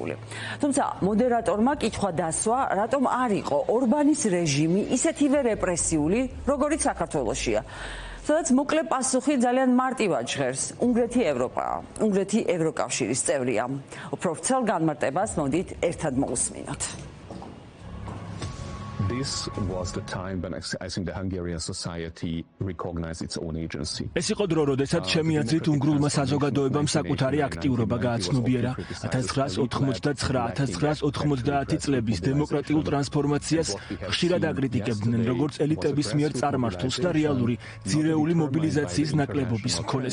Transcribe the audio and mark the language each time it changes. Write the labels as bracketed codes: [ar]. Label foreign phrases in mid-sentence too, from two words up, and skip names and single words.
[ka] თუმცა მოდერატორმა კითხვა დასვა, რატომ არ იყო ორბანის რეჟიმი ისეთივე რეპრესიული, როგორიც საქართველოშია. სადაც მოკლე პასუხი ძალიან მარტივად ჟღერს. უნგრეთი ევროპაა, უნგრეთი ევროკავშირის წევრია. უფრო ვრცელ განმარტებას მოდით ერთად მოვუსმინოთ. [en] This was the time when I think the Hungarian society recognized its own agency. [ka] ეს იყო დრო, როდესაც ჩემი აზრით უნგრულმა საზოგადოებამ საკუთარი აქტიურობა გააცნობიერა. 1989-1990 წლების დემოკრატიულ ტრანსფორმაციას ხშირად აკრიტიკებდნენ, როგორც ელიტების მიერ წარმართულს და რეალური ძირეული მობილიზაციის ნაკლებობის მქონეს.